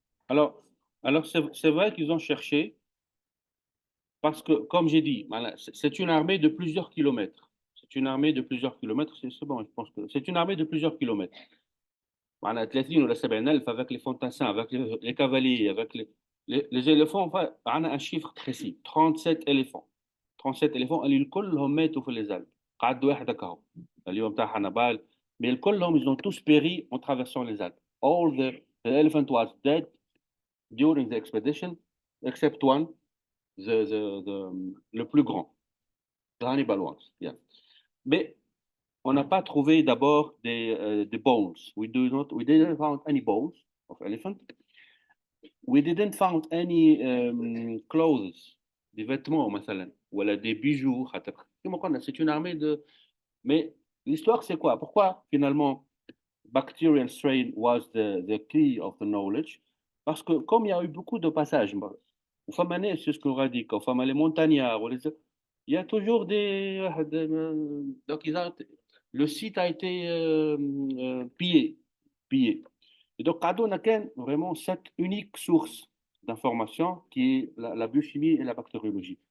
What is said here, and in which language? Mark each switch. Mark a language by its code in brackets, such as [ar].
[fr] Alors c'est vrai qu'ils ont cherché, parce que, comme j'ai dit, c'est une armée de plusieurs kilomètres. C'est une armée de plusieurs kilomètres, c'est bon, je pense que c'est une armée de plusieurs kilomètres. 30 [ar] ولا [fr] 70,000 avec les fantassins, avec les cavaliers, avec les éléphants. Enfin, on a un chiffre précis, 37 éléphants. 37 éléphants, [ar] اللي كلهم ماتوا في [fr] les Alpes. [ar] قعد واحد هكا اليوم تاع حنبال، [fr] mais [ar] كلهم [fr] ils ont tous péri en traversant les Alpes. [en] All the elephant was dead during the expedition, except one, [fr] le plus grand, [en] the Hannibal ones. Yeah. [fr] Mais on n'a pas trouvé d'abord des bones. [en] We didn't find any bones of elephant. We didn't find any clothes, [fr] des vêtements [ar] مثلا, ولا [fr] des bijoux. C'est une armée de. Mais l'histoire, c'est quoi? Pourquoi finalement [en] bacterial strain was the key of the knowledge? [fr] Parce que comme il y a eu beaucoup de passages, c'est ce qu'on a dit, quand les montagnards, il y a toujours des. Donc, le site a été pillé. Et donc, on a vraiment cette unique source d'information qui est la biochimie et la bactériologie.